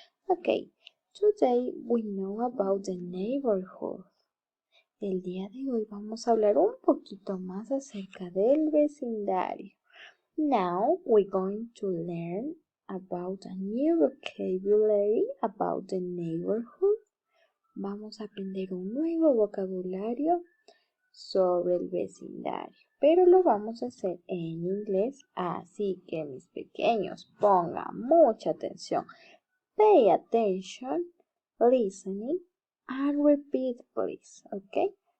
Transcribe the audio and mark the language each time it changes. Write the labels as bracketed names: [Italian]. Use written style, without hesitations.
[English] Okay, today we know about the neighborhood. [Spanish] El día de hoy vamos a hablar un poquito más acerca del vecindario. [English] Now we're going to learn about a new vocabulary about the neighborhood. [Spanish] Vamos a aprender un nuevo vocabulario sobre el vecindario, pero lo vamos a hacer en inglés, así que mis pequeños pongan mucha atención. [English] Pay attention, listening, and repeat please, ¿ok?